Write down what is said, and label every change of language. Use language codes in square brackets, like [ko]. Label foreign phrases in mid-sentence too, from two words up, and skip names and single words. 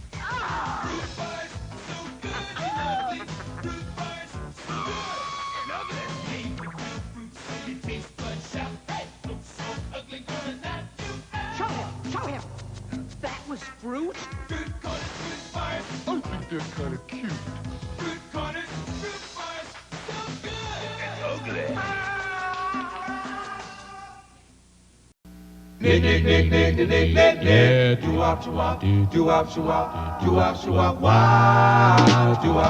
[en] Show him! That was fruit? I think they're kind of cute. Nick, doo-wop, shoo-wop, doo-wop, shoo-wop, doo-wop, shoo-wop, wah, doo-wop,